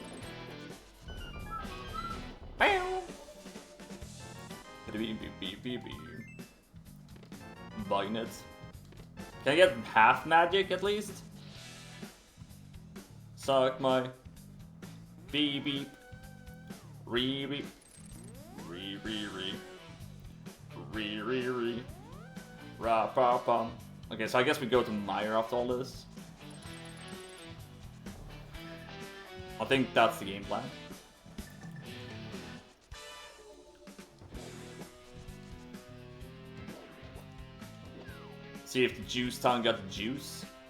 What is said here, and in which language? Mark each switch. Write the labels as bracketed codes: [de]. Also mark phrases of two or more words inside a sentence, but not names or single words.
[en] Bow. Bugnets. Can I get half magic at least? Suck my beep beep. Re beep. Re re re. Re re re. Ra pa pum. Okay, so I guess we go to Mire after all this. I think that's the game plan. See if the Juice Town got the juice.